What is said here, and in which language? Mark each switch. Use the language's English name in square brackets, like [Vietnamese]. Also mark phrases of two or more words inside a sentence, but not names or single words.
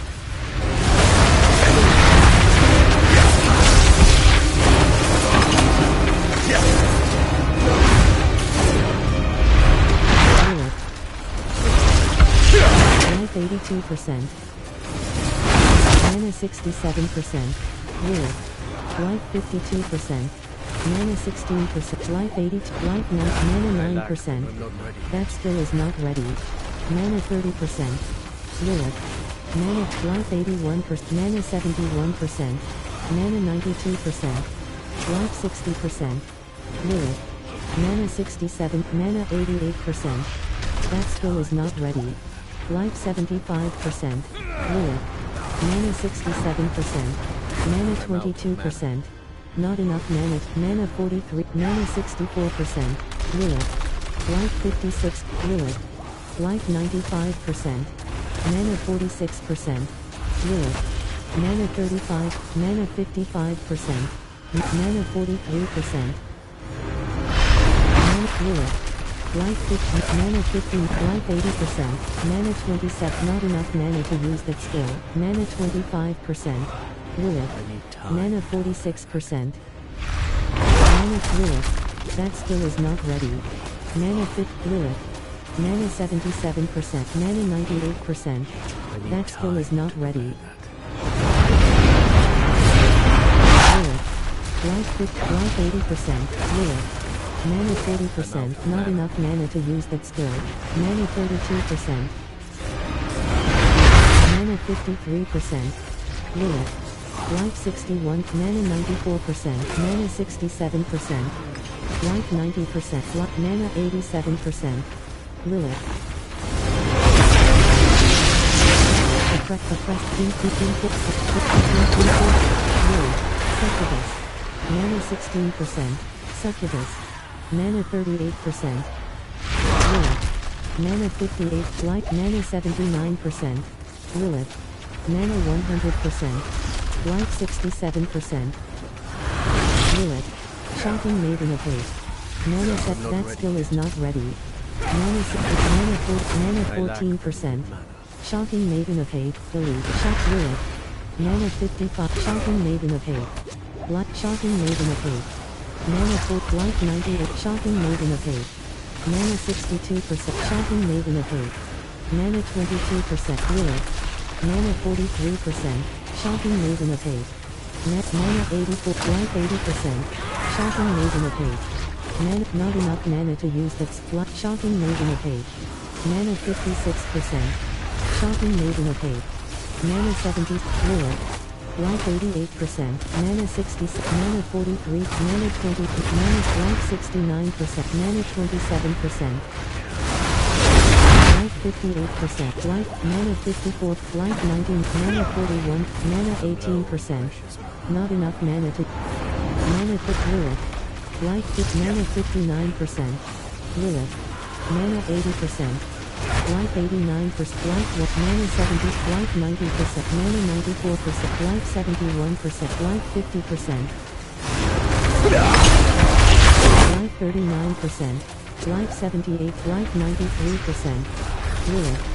[English] Life 82%. Mana 67%. Lilith. Life 52%. Mana 16%. Life 82. Life 9. Mana 9%. That skill is not ready. Mana 30%. Lilith. Mana. Life 81%. Mana 71%. Mana 92%. Life 60%. Lilith. Mana 67. Mana 88%. That skill is not ready. Life 75%. Lilith. Mana 67%. Mana 22%. Not enough mana. Mana 43. Mana 64%. Lilith. Life 56. Lilith. Life 95%. Mana 46%. Lilith. Mana 35. Mana 55%. Mana 43%. Mana Lilith. Life 50, mana 15, life 80%, mana 27, not enough mana to use that skill, mana 25%, Lilith, mana 46%, mana Lilith, that skill is not ready, mana 50, Lilith, mana 77%, mana 98%, that skill is not ready, Lilith, life 50, life 80%, Lilith, mana 40%, not enough mana to use that skill, mana 32%, mana 53%, Lilith, life 61, mana 94%, mana 67%, life 90%, mana 87%, Lilith, Lilith, Succubus, mana 16%, Succubus, mana 38%, Lilith, mana 58, like mana 79%, Lilith, mana 100%, like 67%, Lilith, Shocking Maiden of Haste, mana set, that skill is not ready, mana 14%, Shocking Maiden of Hate, Elite, Shock Lilith, mana 55, Shocking Maiden of Hate, like Shocking Maiden of Hate, mana 4, life 98, Shocking Maiden of Hate, mana 62%, Shocking Maiden of Hate, mana 22%, Lilith, mana 43%, Shocking Maiden of Hate, mana 84, life 80%, Shocking Maiden of Hate, mana, not enough mana to use that Shocking Maiden of Hate, mana 56%, Shocking Maiden of Hate, mana 70, Lilith, life 88%, mana 60, mana 43, mana 20, mana life 69%, mana 27%, life 58%, life, mana 54, life 19, mana 41, mana 18%, not enough mana to, mana Lilith, life 50, mana 59%, Lilith, mana 80%, life 89%, life mana 70, life 90%, mana 94%, life 71%, life 50%, life 39%, life 78, life 93%. Lilith.